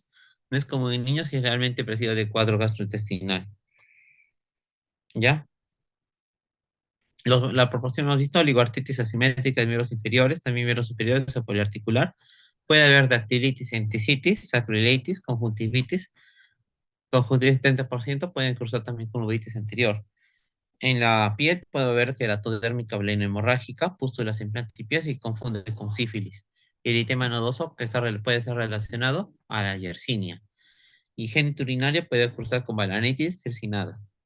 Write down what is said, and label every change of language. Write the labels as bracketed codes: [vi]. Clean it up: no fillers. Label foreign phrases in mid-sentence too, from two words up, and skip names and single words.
[es] No es como en niños, generalmente precede de cuadro gastrointestinal. ¿Ya? La proporción hemos visto, oligoartritis asimétrica de miembros inferiores, también miembros superiores o poliarticular. Puede haber dactilitis, entisitis, sacroiliitis, conjuntivitis 30%, pueden cursar también con uveitis anterior. En la piel puede haber queratodérmica hemorrágica, pústulas en plantipiés y confunde con sífilis. Eritema nodoso que puede ser relacionado a la yersinia. Y genitourinaria puede cursar con balanitis cercinada.